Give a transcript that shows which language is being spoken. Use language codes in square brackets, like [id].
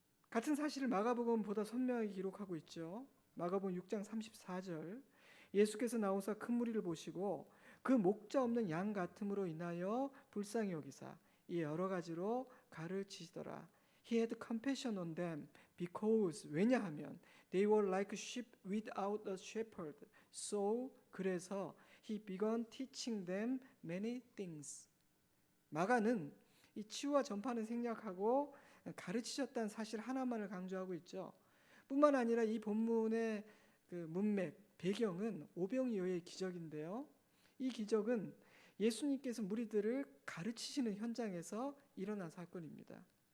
[ko] 같은 사실을 마가복음은 보다 선명하게 기록하고 있죠. 마가복음 6장 34절, 예수께서 나오사 큰 무리를 보시고 그 목자 없는 양 같음으로 인하여 불쌍히 여기사 이 여러 가지로 가르치시더라. [en] He had compassion on them because, [ko] 왜냐하면 [en] they were like sheep without a shepherd. So, [ko] 그래서 [en] he began teaching them many things. [ko] 마가는 이 치유와 전파는 생략하고 가르치셨다는 사실 하나만을 강조하고 있죠. 뿐만 아니라 이 본문의 그 문맥, 배경은 오병이어의 기적인데요. 이 기적은 예수님께서 무리들을 가르치시는 현장에서 일어난 사건입니다.